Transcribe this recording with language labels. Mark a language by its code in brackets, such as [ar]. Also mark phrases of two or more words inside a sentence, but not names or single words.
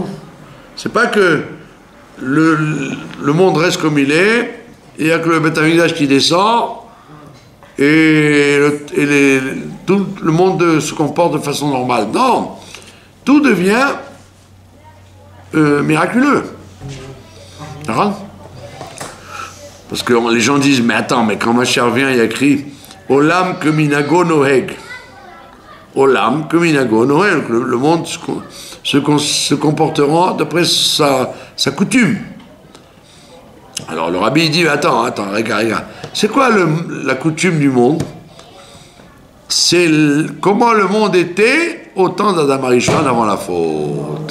[fr] C'est pas que le monde reste comme il est, il n'y a que le [he] בית המקדש [fr] qui descend, et tout le monde se comporte de façon normale. Non, tout devient miraculeux. D'accord ? Parce que les gens disent, mais attends, mais quand Mashiach vient, il y a écrit [he] עולם כמנהגו נוהג. עולם כמנהגו נוהג. [fr] Le monde se comportera d'après sa coutume. Alors le rabbi dit, attends, regarde. C'est quoi la coutume du monde? C'est comment le monde était au temps d'Adam Arishon avant la faute.